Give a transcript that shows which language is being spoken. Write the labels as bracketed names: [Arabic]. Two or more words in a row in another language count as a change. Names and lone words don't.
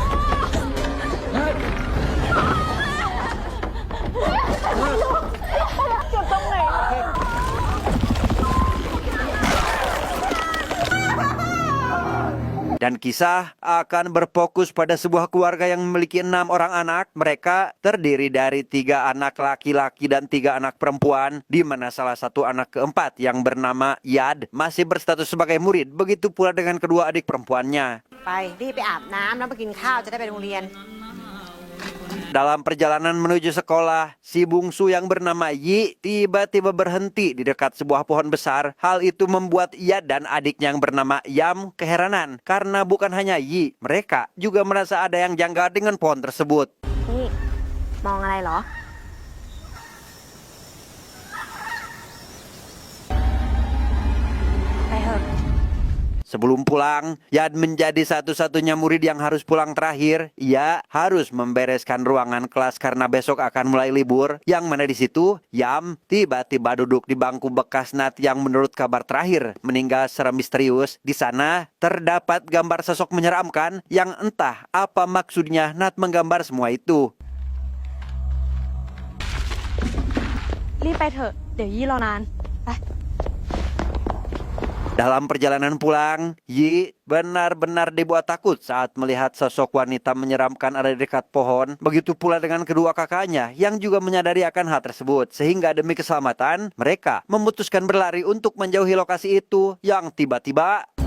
[Indonesian] Dan kisah akan berfokus pada sebuah keluarga yang memiliki 6 orang anak. Mereka terdiri dari 3 anak laki-laki dan 3 anak perempuan, di mana salah satu anak keempat yang bernama Yad masih berstatus sebagai murid. Begitu pula dengan kedua adik perempuannya. [Thai] รีบไปอาบน้ำแล้วมากินข้าวจะได้ไปโรงเรียน [Indonesian] Dalam perjalanan menuju sekolah, si bungsu yang bernama Yi tiba-tiba berhenti di dekat sebuah pohon besar. Hal itu membuat Ia dan adiknya yang bernama Yam keheranan. Karena bukan hanya Yi, mereka juga merasa ada yang janggal dengan pohon tersebut. [Thai] นี่มองอะไรเหรอ ไปเถอะ [Indonesian] Sebelum pulang, Yad menjadi satu-satunya murid yang harus pulang terakhir. Ia harus membereskan ruangan kelas karena besok akan mulai libur. Yang mana di situ, Yam tiba-tiba duduk di bangku bekas Nat yang menurut kabar terakhir meninggal secara misterius. Di sana terdapat gambar sosok menyeramkan yang entah apa maksudnya Nat menggambar semua itu. [Thai] รีบไปเถอะ เดี๋ยวยี่รอนาน ไป [Indonesian] Dalam perjalanan pulang, Yi benar-benar dibuat takut saat melihat sosok wanita menyeramkan ada di dekat pohon. Begitu pula dengan kedua kakaknya yang juga menyadari akan hal tersebut. Sehingga demi keselamatan, mereka memutuskan berlari untuk menjauhi lokasi itu yang tiba-tiba...